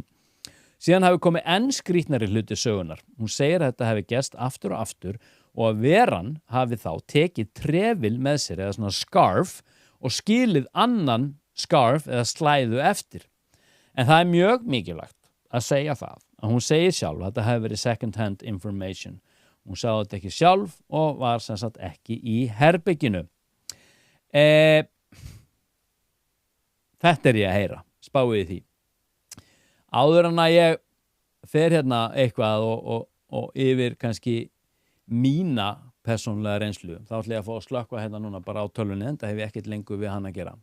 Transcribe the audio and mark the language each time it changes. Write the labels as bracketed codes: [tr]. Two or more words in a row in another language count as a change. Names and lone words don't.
[is] Síðan hafi komið enn skrýtnari hluti sögunar. Hún segir að þetta hafi gerst aftur og aftur og að veran hafi þá tekið trefil með sér eða svona scarf og skilið annan scarf eða slæðu eftir. En það er mjög mikilvægt að segja það að hún segir sjálf að þetta hefði verið [en] second hand information. [is] Hún sagði þetta ekki sjálf og var sem sagt ekki í herberginu. Þetta er ég að heyra, spáið því. Áður en að ég fer hérna eitthvað og yfir kannski mína persónulega reynslu, þá ætla ég að fá að slökkva hérna núna bara á tölvunni, en það hef ég ekkert lengur við hann að gera.